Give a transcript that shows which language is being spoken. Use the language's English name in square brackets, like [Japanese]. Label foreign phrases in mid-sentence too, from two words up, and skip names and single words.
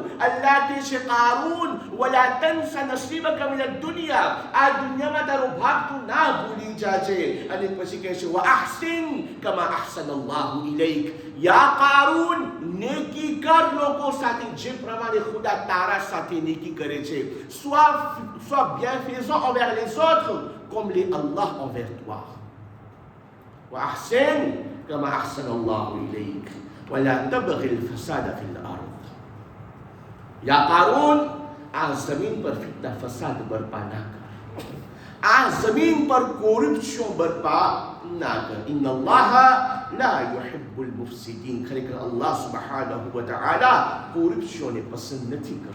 [Gujarati] અલ્લાહ કહે છે કારૂન [Arabic] ولا تنس نصيبك من الدنيا, [Gujarati] આ દુનિયામાં તારો ભાગ તું ના ભૂલી જાજે. અને પછી કહે છે [Arabic] وأحسن كما أحسن الله إليك, يا قارون [Gujarati] નેકી કર લોકો સાથે જે પ્રમાણે ખુદા તારા સાથે નેકી કરે છે. [French] Sois bienfaisant envers les autres comme les Allah envers toi. [Arabic] وأحسن كما أحسن الله إليك ولا تبغي الفساد في الأرض. يا قارون, [Gujarati] આ જમીન પર ફિતના ફસાદ બરપા ના કર, આ જમીન પર કોરપ્શન બરપા ના કર. [Arabic] إن الله لا يحب المفسدين, [Gujarati] ખરેખર [Arabic] الله سبحانه وتعالى [Gujarati] કોરપ્શનને પસંદ નથી કરતો.